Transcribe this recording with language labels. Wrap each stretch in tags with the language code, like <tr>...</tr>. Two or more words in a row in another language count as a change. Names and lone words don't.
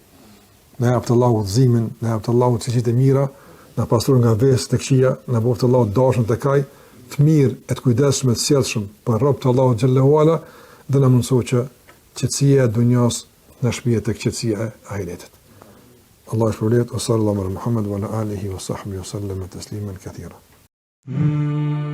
<sq>Na jap të Allahu udhëzimin, na jap të Allahu cilësitë e mira, na pastroj nga veset e këqija, na bëft Allahu dashur tek ai, të mirë e të kujdesshëm e të sjellshëm për robët e Allahut</sq> <ar>جل وعلا,</ar> <sq>dhe na mundsoj që qetësia e dunjos na shpihet tek qetësia e ahiretit. Allah shpërblet, o</sq> <ar>صلى الله على محمد وعلى آله وصحبه وسلم تسليما كثيرا.</ar>